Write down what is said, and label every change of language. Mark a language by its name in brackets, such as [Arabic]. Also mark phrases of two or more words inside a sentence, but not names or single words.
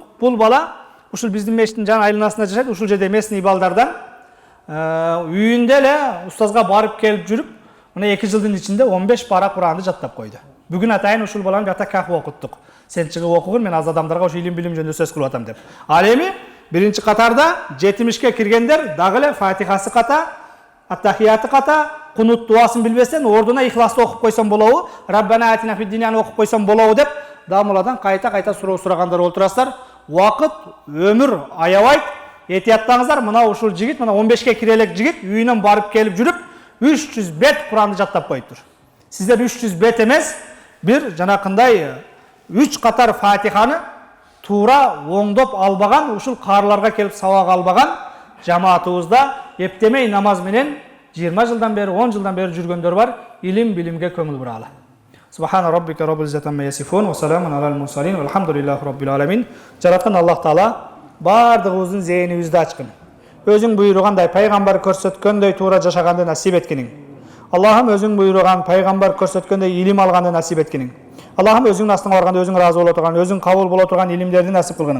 [Kyrgyz] Бул бала ушул биздин мечиттин жана айланасында жашайт, ушул жерде местный балдардан үйүндө эле устазга барып келип жүрүп, мына 2 жылдын ичинде 15 пара Куранды жаттап койду. Бүгүн атайын ушул баланы биякта кахы окуттук. Сен чыгып окугун, мен аз адамдарга ошо илим билим жөнүндө сөз кылып атам деп. Ал эми биринчи катарда 70ке киргендер дагы эле Фатихасы ката, Ат-Тахияты ката, Кунут дуасын билбесен, ордуна Ихласты окуп койсоң болобу, [Arabic] ربنا آتنا في الدنيا [Kyrgyz] окуп койсоң болобу деп дамыладан кайта суроо сурагандар олтурасыздар. Убакыт, өмүр аябайт. Этияттаңыздар, мына ушул жигит, мына 15ке кире элек жигит үйүнөн барып келип жүрүп 300 бет Куранды жаттап коюптур. Сиздер 300 бет эмес, бир жанакындай 3 катар Фатиханы туура оңдоп албаган, ушул каарыларга келип сабак албаган жамаатыбызда эптемей намаз менен 20 жылдан бери, 10 жылдан бери жүргөндөр бар. Илим билимге көңүл буралы. [Arabic] سبحان ربك رب العزة عما يصفون وسلام على المرسلين والحمد لله رب العالمين. [Kyrgyz] Жараткан Аллах Таала бардыгыбыздын зээнибизди ачкын. Өзүң буйругандай пайгамбар көрсөткөндөй туура жашаганды насип эткениң. Аллахым өзүң буйруган пайгамбар көрсөткөндөй илим алганды насип эткениң. Аллахым өзүңүн астыңа барганда өзүң ыраазы боло турган, өзүң кабыл боло турган илимдерди насип кылгының.